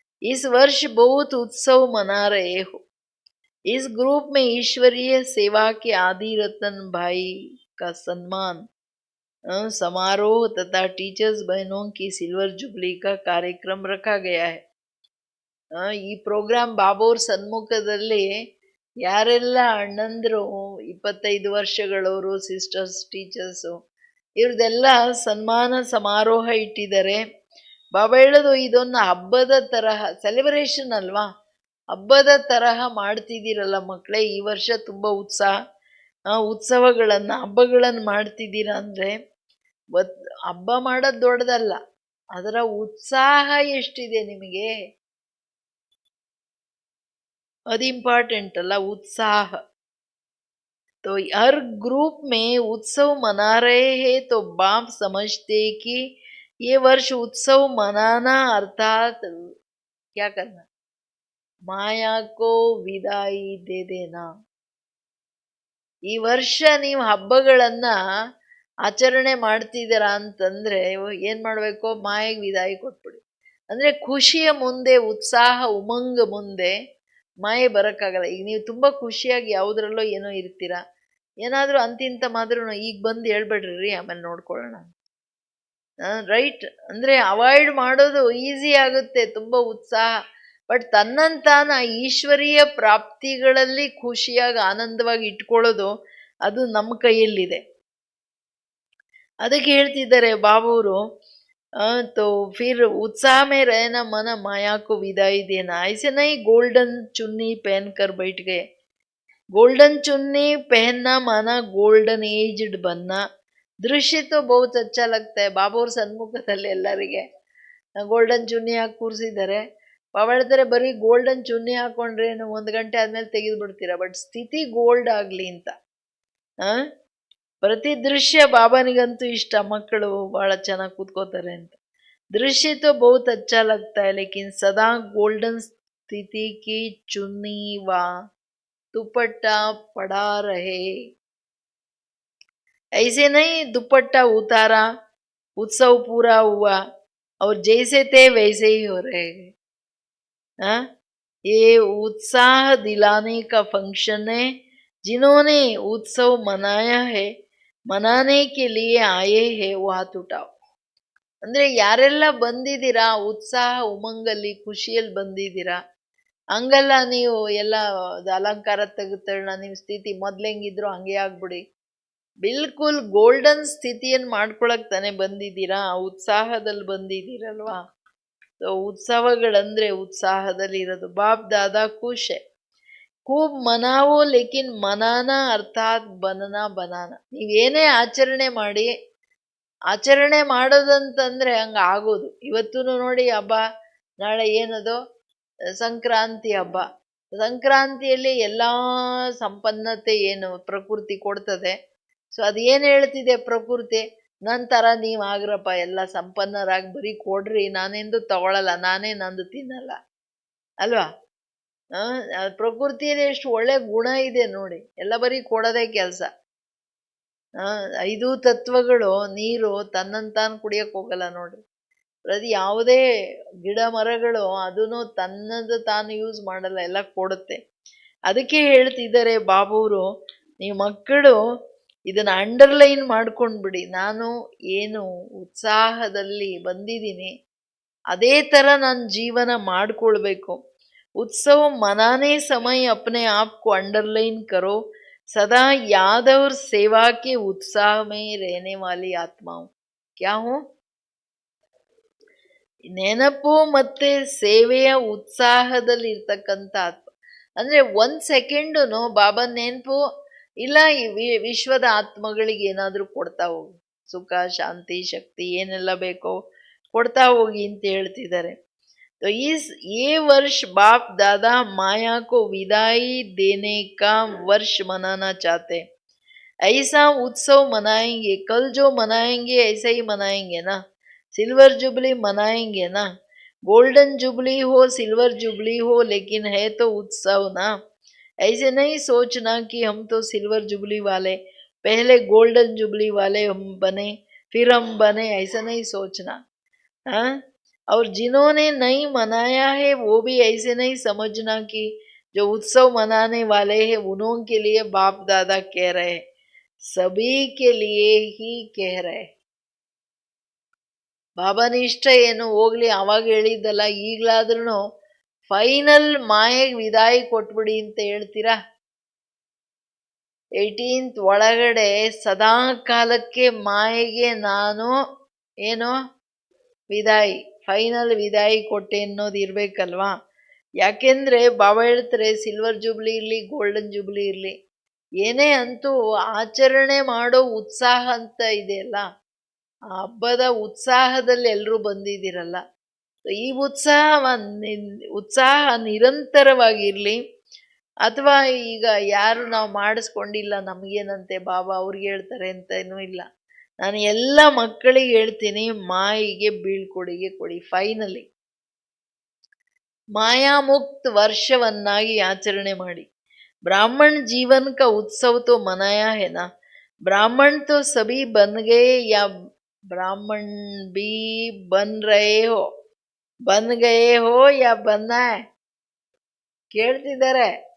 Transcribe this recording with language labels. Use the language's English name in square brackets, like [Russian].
[Hindi] इस वर्ष बहुत उत्सव मना रहे हो. इस ग्रुप में ईश्वरीय सेवा के आदि रतन भाई का सम्मान समारोह तथा टीचर्स बहनों की सिल्वर जुबली का कार्यक्रम रखा गया है. [Kannada] ಈ ಪ್ರೋಗ್ರಾಮ್ ಬಾಬೋರ್ ಸನ್ಮುಖದಲ್ಲಿ ಯಾರೆಲ್ಲ ಅಣ್ಣಂದ್ರು 25 ವರ್ಷಗಳವರು, ಸಿಸ್ಟರ್ಸ್, ಟೀಚರ್ಸು, ಇವ್ರದೆಲ್ಲ ಸನ್ಮಾನ ಸಮಾರೋಹ ಇಟ್ಟಿದ್ದಾರೆ. ಬಾಬಾ ಹೇಳೋದು, ಇದೊಂದು ಹಬ್ಬದ ತರಹ ಸೆಲೆಬ್ರೇಷನ್ ಅಲ್ವಾ, ಹಬ್ಬದ ತರಹ ಮಾಡ್ತಿದ್ದೀರಲ್ಲ ಮಕ್ಕಳೇ. ಈ ವರ್ಷ ತುಂಬ ಉತ್ಸವಗಳನ್ನು ಹಬ್ಬಗಳನ್ನು ಮಾಡ್ತಿದ್ದೀರಾ ಅಂದರೆ ಹಬ್ಬ ಮಾಡೋದು ದೊಡ್ಡದಲ್ಲ, ಅದರ ಉತ್ಸಾಹ ಎಷ್ಟಿದೆ ನಿಮಗೆ, ಅದು ಇಂಪಾರ್ಟೆಂಟ್ ಅಲ್ಲ, उत्साह. [Hindi] तो हर ग्रुप में उत्सव मना रहे हैं तो बाप समझते कि ये वर्ष उत्सव मनाना अर्थात क्या करना, माया को विदाई दे देना. [Kannada] ಈ ವರ್ಷ ನೀವು ಹಬ್ಬಗಳನ್ನ ಆಚರಣೆ ಮಾಡ್ತಿದ್ದೀರಾ ಅಂತಂದ್ರೆ ಏನ್ ಮಾಡ್ಬೇಕು? ಮಾಯೆಗೆ ವಿದಾಯಿ ಕೊಟ್ಬಿಡಿ. ಅಂದ್ರೆ ಖುಷಿಯ ಮುಂದೆ, ಉತ್ಸಾಹ ಉಮಂಗ ಮುಂದೆ ಮಾಯೆ ಬರೋಕ್ಕಾಗಲ್ಲ. ಈಗ ನೀವು ತುಂಬ ಖುಷಿಯಾಗಿ ಯಾವುದ್ರಲ್ಲೋ ಏನೋ ಇರ್ತೀರಾ, ಏನಾದರೂ ಅಂತಿಂತ ಮಾದ್ರೂ ಈಗ ಬಂದು ಹೇಳ್ಬೇಡ್ರಿ ಆಮೇಲೆ ನೋಡ್ಕೊಳ್ಳೋಣ, ರೈಟ್? ಅಂದರೆ ಅವಾಯ್ಡ್ ಮಾಡೋದು ಈಸಿ ಆಗುತ್ತೆ, ತುಂಬ ಉತ್ಸಾಹ. ಬಟ್ ತನ್ನಂತಾನ ಈಶ್ವರೀಯ ಪ್ರಾಪ್ತಿಗಳಲ್ಲಿ ಖುಷಿಯಾಗಿ ಆನಂದವಾಗಿ ಇಟ್ಕೊಳ್ಳೋದು ಅದು ನಮ್ಮ ಕೈಯಲ್ಲಿದೆ. ಅದಕ್ಕೆ ಹೇಳ್ತಿದ್ದಾರೆ ಬಾಬೂರು, [Hindi] तो फिर उत्साह में रहना मन माया को विदाई देना. ऐसे नहीं गोल्डन चुन्नी पहन कर बैठ गए. गोल्डन चुन्नी पहनना माना गोल्डन एज्ड बनना. दृश्य तो बहुत अच्छा लगता है. [Kannada] ಬಾಬೋರ್ ಸನ್ಮುಖದಲ್ಲಿ ಎಲ್ಲರಿಗೆ ಗೋಲ್ಡನ್ ಚುನ್ನಿ ಹಾಕಿ ಕೂರಿಸಿದ್ದಾರೆ. ಬಾಬಾ ಹೇಳ್ತಾರೆ, ಬರೀ ಗೋಲ್ಡನ್ ಚುನ್ನಿ ಹಾಕೊಂಡ್ರೆ 1 ಗಂಟೆ ಆದ್ಮೇಲೆ ತೆಗೆದು ಬಿಡ್ತೀರಾ, ಬಟ್ ಸ್ಥಿತಿ ಗೋಲ್ಡ್ ಆಗಲಿ ಅಂತ. ಪ್ರತಿ ದೃಶ್ಯ ಬಾಬನಿಗಂತೂ ಇಷ್ಟ, ಮಕ್ಕಳು ಭಾಳ ಚೆನ್ನಾಗಿ ಕೂತ್ಕೋತಾರೆ ಅಂತ. [Hindi] ದೃಶ್ಯ तो बहुत अच्छा लगता है, लेकिन सदा गोल्डन स्थिति की चुन्नी व दुपट्टा पड़ा रहे. ऐसे नहीं दुपट्टा उतारा, उत्सव पूरा हुआ और जैसे थे वैसे ही हो रहे. हाँ, ये उत्साह दिलाने का फंक्शन है। जिन्होंने उत्सव मनाया है, मनाने के लिए आए हैं वो हाथ उठाओ. [Kannada] ಅಂದ್ರೆ ಯಾರೆಲ್ಲ ಬಂದಿದ್ದೀರಾ ಉತ್ಸಾಹ ಉಮಂಗಲ್ಲಿ ಖುಷಿಯಲ್ಲಿ ಬಂದಿದ್ದೀರಾ, ಹಂಗಲ್ಲ ನೀವು ಎಲ್ಲ ಅಲಂಕಾರ ತೆಗೆದ ನಿಮ್ ಸ್ಥಿತಿ ಮೊದ್ಲೆಂಗಿದ್ರು ಹಂಗೆ ಆಗ್ಬಿಡಿ. ಬಿಲ್ಕುಲ್ ಗೋಲ್ಡನ್ ಸ್ಥಿತಿಯನ್ನು ಮಾಡ್ಕೊಳಕ್ ತಾನೆ ಬಂದಿದ್ದೀರಾ, ಉತ್ಸಾಹದಲ್ಲಿ ಬಂದಿದ್ದೀರಲ್ವಾ. ಉತ್ಸವಗಳಂದ್ರೆ ಉತ್ಸಾಹದಲ್ಲಿ ಇರೋದು. [Hindi] ಬಾಪ್ ದಾದಾ ಖುಷ್ ಹೈ, खूब मनावो लेकिन मनाना अर्थात बनना बनाना. [Kannada] ನೀವೇನೇ ಆಚರಣೆ ಮಾಡಿ, ಆಚರಣೆ ಮಾಡೋದಂತಂದ್ರೆ ಹಂಗ ಆಗೋದು. ಇವತ್ತು ನೋಡಿ ಹಬ್ಬ, ನಾಳೆ ಏನದು ಸಂಕ್ರಾಂತಿ ಹಬ್ಬ. ಸಂಕ್ರಾಂತಿಯಲ್ಲಿ ಎಲ್ಲಾ ಸಂಪನ್ನತೆ ಏನು ಪ್ರಕೃತಿ ಕೊಡ್ತದೆ. ಸೊ ಅದೇನ್ ಹೇಳ್ತಿದೆ ಪ್ರಕೃತಿ, ನಂತರ ನೀವ್ ಆಗ್ರಪ್ಪ ಎಲ್ಲ ಸಂಪನ್ನರಾಗಿ ಬರೀ ಕೊಡ್ರಿ, ನಾನೆಂದು ತಗೊಳಲ್ಲ, ನಾನೇ ನಂದು ತಿನ್ನಲ್ಲ ಅಲ್ವಾ. ಪ್ರಕೃತಿಯಲ್ಲಿ ಎಷ್ಟು ಒಳ್ಳೆ ಗುಣ ಇದೆ ನೋಡಿ, ಎಲ್ಲ ಬರೀ ಕೊಡೋದೇ ಕೆಲಸ. 5 ತತ್ವಗಳು ನೀರು ತನ್ನಂತಾನು ಕುಡಿಯಕ್ ಹೋಗಲ್ಲ ನೋಡ್ರಿ. ಪ್ರತಿ ಯಾವುದೇ ಗಿಡ ಮರಗಳು ಅದನ್ನು ತನ್ನದು ತಾನು ಯೂಸ್ ಮಾಡಲ್ಲ, ಎಲ್ಲ ಕೊಡುತ್ತೆ. ಅದಕ್ಕೆ ಹೇಳ್ತಿದ್ದಾರೆ ಬಾಬೂರು, ನೀವು ಮಕ್ಕಳು ಇದನ್ನ ಅಂಡರ್ಲೈನ್ ಮಾಡ್ಕೊಂಡ್ಬಿಡಿ. ನಾನು ಏನು ಉತ್ಸಾಹದಲ್ಲಿ ಬಂದಿದ್ದೀನಿ ಅದೇ ತರ ನಾನು ಜೀವನ ಮಾಡ್ಕೊಳ್ಬೇಕು. [Hindi] उत्सव मनाने समय अपने आप को अंडरलाइन करो, सदा याद और सेवा के उत्साह में रहने वाली आत्माओं. क्या हो? [Kannada] ನೆನಪು ಮತ್ತೆ ಸೇವೆಯ ಉತ್ಸಾಹದಲ್ಲಿ ಇರ್ತಕ್ಕಂಥ ಆತ್ಮ. ಅಂದ್ರೆ 1 ಸೆಕೆಂಡುನು ಬಾಬಾ ನೆನಪು ಇಲ್ಲ, ಈ ವಿಶ್ವದ ಆತ್ಮಗಳಿಗೆ ಏನಾದ್ರೂ ಕೊಡ್ತಾ ಹೋಗಿ, ಸುಖ ಶಾಂತಿ ಶಕ್ತಿ ಏನೆಲ್ಲ ಬೇಕೋ ಕೊಡ್ತಾ ಹೋಗಿ ಅಂತ ಹೇಳ್ತಿದ್ದಾರೆ. [Hindi] तो ये वर्ष बाप दादा माया को विदाई देने का वर्ष मनाना चाहते. ऐसा उत्सव मनाएंगे, कल जो मनाएंगे ऐसा ही मनाएंगे ना. सिल्वर जुबली मनाएंगे ना, गोल्डन जुबली हो सिल्वर जुबली हो, लेकिन है तो उत्सव ना. ऐसे नहीं सोचना कि हम तो सिल्वर जुबली वाले, पहले गोल्डन जुबली वाले हम बने फिर हम बने, ऐसा नहीं सोचना. हाँ, और जिन्होंने नहीं मनाया है वो भी ऐसे नहीं समझना कि जो उत्सव मनाने वाले हैं उन्हों के लिए बाप दादा कह रहे हैं, सभी के लिए ही कह रहे. [Kannada] ಬಾಬಾನ ಇಷ್ಟ ಏನು ಹೋಗ್ಲಿ, ಅವಾಗ ಹೇಳಿದ್ದಲ್ಲ, ಈಗ್ಲಾದ್ರೂ ಫೈನಲ್ ಮಾಯೆಗೆ ವಿದಾಯಿ ಕೊಟ್ಬಿಡಿ ಅಂತ ಹೇಳ್ತೀರಾ. 18th ಒಳಗಡೆ ಸದಾ ಕಾಲಕ್ಕೆ ಮಾಯೆಗೆ ನಾನು ಏನೋ ವಿದಾಯಿ, ಫೈನಲ್ ವಿದಾಯಿ ಕೊಟ್ಟೆ ಅನ್ನೋದು ಇರ್ಬೇಕಲ್ವಾ. ಯಾಕೆಂದ್ರೆ ಬಾಬಾ ಹೇಳ್ತಾರೆ, ಸಿಲ್ವರ್ ಜೂಬ್ಲಿ ಇರ್ಲಿ ಗೋಲ್ಡನ್ ಜೂಬ್ಲಿ ಇರ್ಲಿ, ಏನೇ ಅಂತೂ ಆಚರಣೆ ಮಾಡೋ ಉತ್ಸಾಹ ಅಂತ ಇದೆಯಲ್ಲ, ಆ ಹಬ್ಬದ ಉತ್ಸಾಹದಲ್ಲಿ ಎಲ್ಲರೂ ಬಂದಿದ್ದೀರಲ್ಲ, ಈ ಉತ್ಸಾಹ ನಿರಂತರವಾಗಿರ್ಲಿ. ಅಥವಾ ಈಗ ಯಾರು ನಾವು ಮಾಡಿಸ್ಕೊಂಡಿಲ್ಲ, ನಮಗೇನಂತೆ ಬಾಬಾ ಅವ್ರಿಗೆ ಹೇಳ್ತಾರೆ ಅಂತ ಏನೂ ಇಲ್ಲ. ನಾನು ಎಲ್ಲ ಮಕ್ಕಳಿಗೆ ಹೇಳ್ತೀನಿ, ಮಾಯಿಗೆ ಬೀಳ್ಕೊಡಿಗೆ ಕೊಡಿ. ಫೈನಲಿ ಮಾಯಾಮುಕ್ತ ವರ್ಷವನ್ನಾಗಿ ಆಚರಣೆ ಮಾಡಿ. [Hindi] ब्राह्मण जीवन का उत्सव तो मनाया है ना. ब्राह्मण तो सभी बन गए या ब्राह्मण भी बन रहे हो, बन गए हो या बनना है [Kannada] ಕೇಳ್ತಿದ್ದಾರೆ.